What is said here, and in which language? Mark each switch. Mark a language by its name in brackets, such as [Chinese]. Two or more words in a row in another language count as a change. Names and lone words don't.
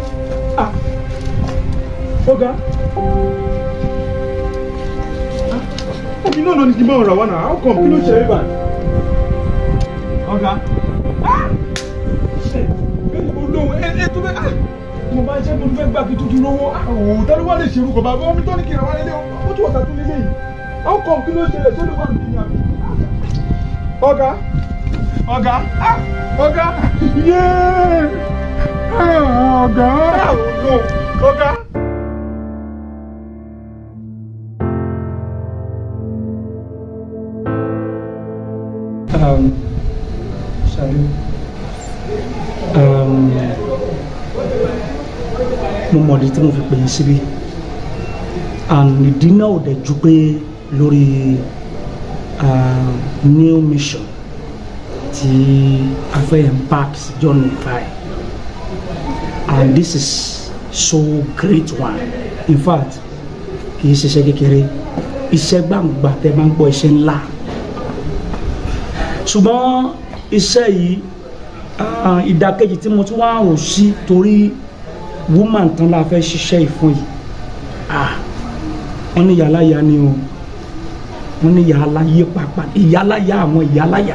[Yoruba] Ọ̀gá. Omi náà lọ ní kí n bá ọ̀rọ̀ wá náà. [English] How come? [Yoruba] Kí ló ṣe é báyìí? Ọ̀gá. Olóhùn tó bẹ́ẹ̀. Mo bá iṣẹ́ tó fẹ́ gbà kí tuntun lówó. Òun tẹ́lẹ̀ wá lè ṣerú kọ̀ bá omi tó ní kí n rà wá lélẹ̀ ó tún ọ̀tà tó lélẹ̀ yìí. [English] How come? [Yoruba] Kí ló ṣẹlẹ̀ tó lè wà nínú àbí? Ọ̀gá. Ọ̀gá. Ọ̀gá. Yéé. Ọ̀gá. Ọ̀gá. Ṣadé, mo mọ̀ tí mo fi pè é síbí ìdí náà ò dẹ̀ ju pé lórí [English] new mission [Yoruba] tí a fẹ́ embark sí John Nifai, [English] and this is so great one. In fact, [Yoruba] kì í ṣiṣẹ́ kékeré, iṣẹ́ gbàǹgbà tẹ́ máa ń gbọ́ iṣẹ́ ńlá. Ṣùgbọ́n iṣẹ́ yìí ìdàkejì tí mo tún wá rò sí torí woman tán la fẹ́ ṣiṣẹ́ ìfún yìí wọ́n ní ìyáláyà ni o, wọ́n ní ìyáláyé pàápàá, ìyáláyà àwọn ìyáláyà.